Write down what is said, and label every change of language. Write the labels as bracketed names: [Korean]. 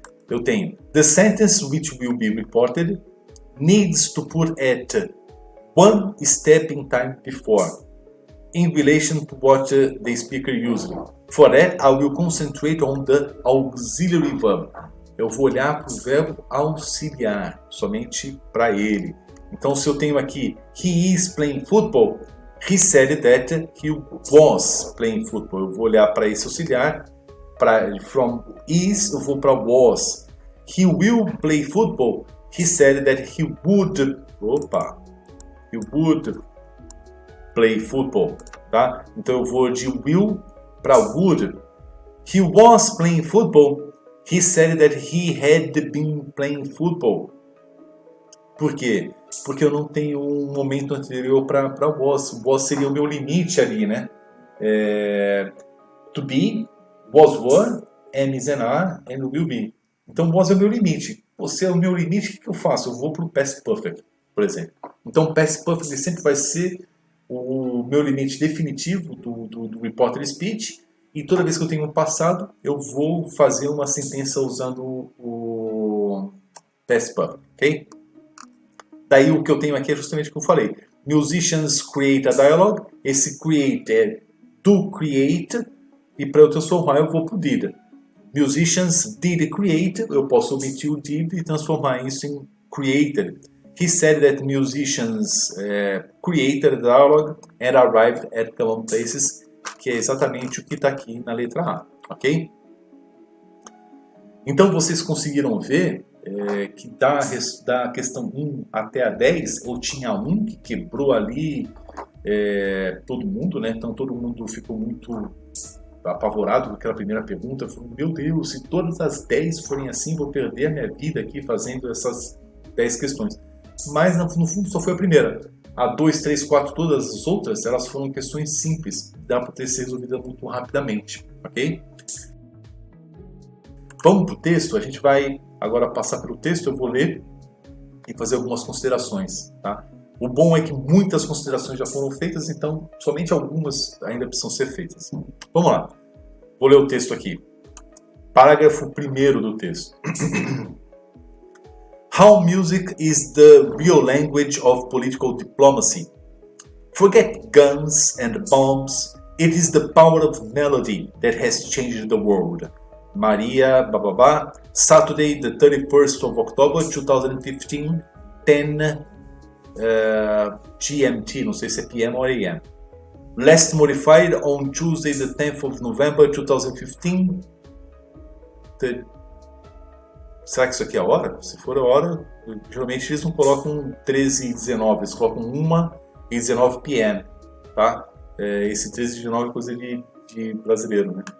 [Portuguese] eu tenho [English] the sentence which will be reported needs to put at one step in time before in relation to what the speaker used. For that, I will concentrate on the auxiliary verb. [Portuguese] Eu vou olhar para o verbo auxiliar, somente para ele. Então, se eu tenho aqui, [English] he is playing football, he said that he was playing football. [Portuguese] Eu vou olhar para esse auxiliar, from is eu vou para was. [English] He will play football, he said that he would play football, tá? [Portuguese] Então eu vou de will para would. [English] He was playing football, he said that he had been playing football. [Portuguese] Por quê? Porque eu não tenho um momento anterior para was. O was seria o meu limite ali, né? [English] To be, was, were, am, is, and are, and will be. [Portuguese] Então was é o meu limite. Você é o meu limite, o que eu faço? Eu vou para o past perfect, por exemplo. Então past perfect sempre vai ser o meu limite definitivo do reported speech. E toda vez que eu tenho um passado, eu vou fazer uma sentença usando o past perfect, ok? Daí o que eu tenho aqui é justamente o que eu falei. [English] Musicians create a dialogue. [Portuguese] Esse create é to create. E para eu transformar eu vou para o did. [English] Musicians did create. [Portuguese] Eu posso omitir o did e transformar isso em created. [English] He said that musicians created a dialogue and arrived at common places. [Portuguese] Que é exatamente o que está aqui na letra A. Ok? Então vocês conseguiram ver que da questão 1 até a 10, eu tinha um que quebrou ali todo mundo, né? Então todo mundo ficou muito apavorado com aquela primeira pergunta. Falou, meu Deus, se todas as 10 forem assim, vou perder a minha vida aqui fazendo essas 10 questões. Mas no fundo só foi a primeira. A 2, 3, 4, todas as outras, elas foram questões simples. Dá para ter sido resolvida muito rapidamente, ok? Vamos para o texto, a gente vai agora passar pelo texto, eu vou ler e fazer algumas considerações, tá? O bom é que muitas considerações já foram feitas, então somente algumas ainda precisam ser feitas. Vamos lá, vou ler o texto aqui. Parágrafo 1º do texto. [English] How music is the real language of political diplomacy. Forget guns and bombs, it is the power of melody that has changed the world. Maria Bababá, Saturday, the 31st of October 2015, 10 GMT, [Portuguese] não sei se é PM ou AM. [English] Last modified on Tuesday, the 10th of November 2015. [Portuguese] Será que isso aqui é a hora? Se for a hora, geralmente eles não colocam 13 e 19, eles colocam 1 e 19 PM, tá? Esse 13 e 19 é coisa de brasileiro, né?